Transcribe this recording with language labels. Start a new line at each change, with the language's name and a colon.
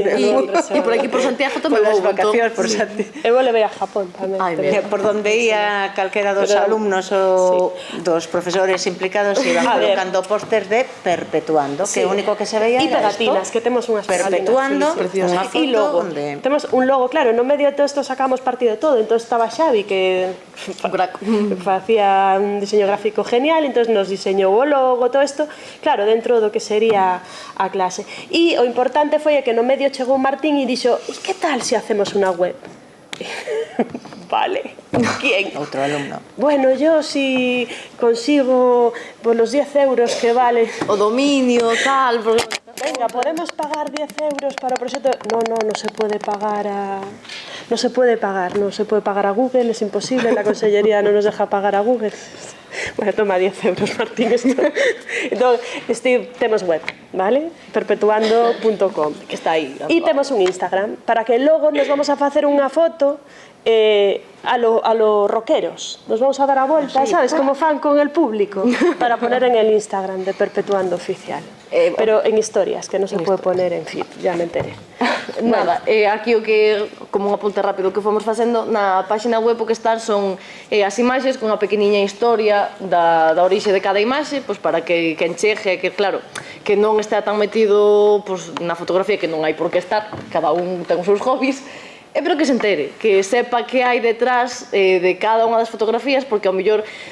Galician: e por aquí por Santiago tamén houve vacacións por Santiago. Eu levei a Japón tamén. Por donde ia calquera dos alumnos ou dos profesores implicados iban colocando pósters de Perpetuando, que o único que se veía era pegatinas, que temos unhas Perpetuando, unha foto onde... Temos un logo, claro, no medio de todo isto sacamos partido de todo, entón estaba Xavi, que facía un diseño gráfico genial, entón nos diseñou o logo, todo isto, claro, dentro do que sería a clase. E o importante foi que no medio chegou Martín e dixo, e que tal se hacemos unha web? Vale, ¿quién? Outro alumno.
Spanish: Bueno, yo si consigo por los 10 euros que vale
Galician: o dominio, tal, porque... Venga, podemos pagar 10 euros para o proxecto.
Spanish: No se puede pagar a... No se puede pagar a Google, es imposible, la consellería no nos deja pagar a Google.
Galician: Bueno, toma 10 euros, Martín. Entón, temos web, vale? Perpetuando.com, que está aí. E temos un Instagram, para que logo nos vamos a facer unha foto a los rockeros.
Spanish: Nos vamos a dar a vuelta, ¿sabes? Como fan con el público, para poner en el Instagram de Perpetuando Oficial. Pero en historias, que no se puede poner en feed, ya me enteré.
Galician: Nada, aquí o que, como un apunte rápido que fomos facendo, na página web o que están son as imaxes con unha pequeniña historia da orixe de cada imaxe, pois para que encheje, que claro, que non está tan metido na fotografía, que non hai por que estar, cada un ten os seus hobbies, pero que se entere, que sepa que hai detrás de cada unha das fotografías, porque ao mellor